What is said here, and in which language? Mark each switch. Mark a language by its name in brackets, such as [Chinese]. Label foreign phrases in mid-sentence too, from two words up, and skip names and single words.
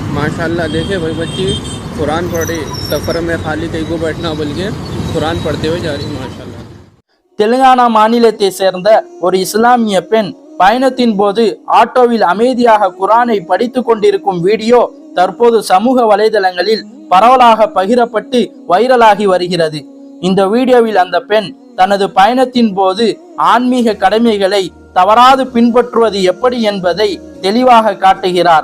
[Hindi] माशाल्लाह देखे भाई बच्ची कुरान पढ़ रही, सफ़र में खाली कहीं को बैठना बल्कि कुरान पढ़ते हुए जा रही माशाल्लाह। [Tamil] தெலுங்கானா மாநிலத்தை சேர்ந்த ஒரு இஸ்லாமிய பெண் பயணத்தின் போது ஆட்டோவில் அமைதியாக குரானை படித்து கொண்டிருக்கும் வீடியோ தற்போது சமூக வலைதளங்களில் பரவலாக பகிரப்பட்டு வைரலாகி வருகிறது. இந்த வீடியோவில் அந்த பெண் தனது பயணத்தின் போது ஆன்மீக கடமைகளை தவறாது பின்பற்றுவது எப்படி என்பதை தெளிவாக காட்டுகிறார்.